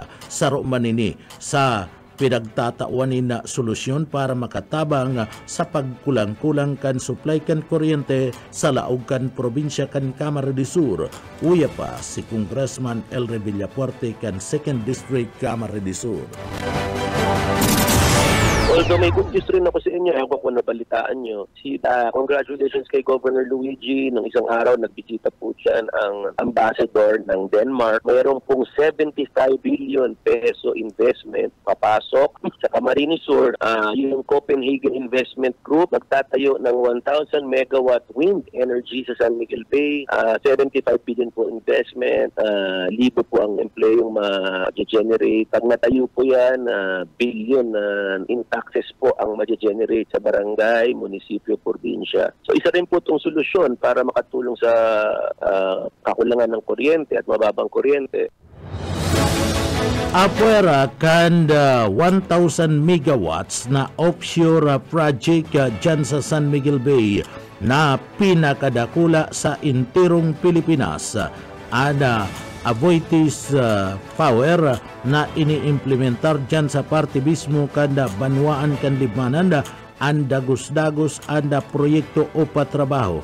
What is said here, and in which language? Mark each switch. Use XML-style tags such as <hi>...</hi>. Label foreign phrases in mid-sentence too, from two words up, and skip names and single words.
<bik>Saro manini sa pinagtatawanin na solusyon para makatabang sa pagkulang-kulang kan supply kan kuryente sa laog kan probinsya kan Kamara de Sur. Uya pa si Congressman Elry Villafuerte kan 2nd District Kamara de Sur.</bik> <tl>Although may</tl> <en>good news</en> <tl>rin ako sa inyo, ewan ko kung nabalitaan nyo. Congratulations kay Governor Luigi. Nung isang araw, nagbisita po siya ang ambassador ng Denmark. Mayroon pong 75</tl> <en>billion peso investment</en> <tl>papasok sa Camarines Sur. Yung Copenhagen Investment Group nagtatayo ng 1,000</tl> <en>megawatt wind energy</en> <tl>sa San Miguel Bay. 75 billion po investment. Libo po ang empleyong ma-generate. Pag natayo po yan,</tl> <en>billion in taxes</en> <tl>po ang ma-generate sa barangay, munisipyo, probinsya. So isa rin po itong solusyon para makatulong sa kakulangan ng kuryente at mababang kuryente.</tl> <bik>Apwera kan 1,000 megawatts na</bik> <en>offshore project</en> <bik>dyan sa San Miguel Bay na pinakadakula sa intirong Pilipinas. Ada Aboitiz power na iniimplementar dyan sa parte mismo kada banwaan kan libmanan ang dagos-dagos anda proyekto o patrabaho.</bik>